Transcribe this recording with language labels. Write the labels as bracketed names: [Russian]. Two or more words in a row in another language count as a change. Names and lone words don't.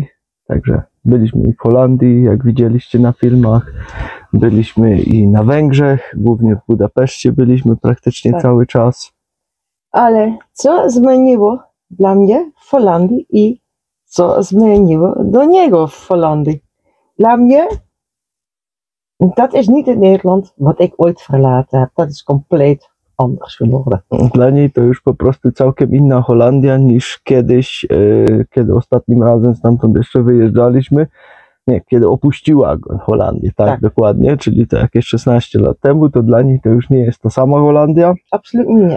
[Polish] Także byliśmy i w Holandii, jak widzieliście na filmach. Byliśmy i na Węgrzech, głównie w Budapeszcie byliśmy praktycznie cały czas. Ale co zmieniło dla mnie w Holandii i co zmieniło do niego w Holandii? Dla mnie, [Dutch] dat is niet het Nederland wat ik ooit verlaten heb. Dat is compleet anders geworden. [Polish] Dla niej to już po prostu całkiem inna Holandia niż kiedyś, kiedy ostatnim razem stamtąd jeszcze wyjeżdżaliśmy. Nie, kiedy opuściła Holandię, tak, dokładnie, czyli to jakieś 16 lat temu, to dla niej to już nie jest ta sama Holandia. Absolutnie nie.